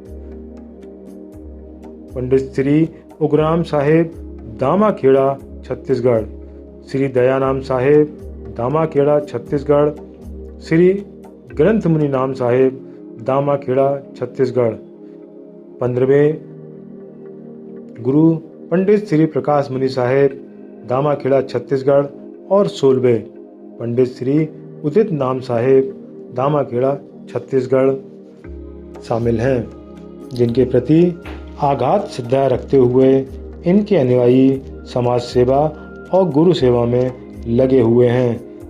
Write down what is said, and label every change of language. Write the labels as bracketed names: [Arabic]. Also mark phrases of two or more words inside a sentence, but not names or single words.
[Hindi] पंडित श्री उग्राम साहेब दामाखेड़ा छत्तीसगढ़, श्री दयानाम साहेब दामाखेड़ा छत्तीसगढ़, श्री ग्रंथ मुनि नाम साहेब दामाखेड़ा छत्तीसगढ़, 15वें गुरु पंडित श्री प्रकाश मुनि साहेब दामाखेड़ा छत्तीसगढ़ और 16वें पंडित श्री उदित नाम साहेब दामाखेड़ा छत्तीसगढ़ शामिल हैं, जिनके प्रति आघात श्रद्धा रखते हुए इनके अनुयायी समाज सेवा और गुरु सेवा में लगे हुए हैं।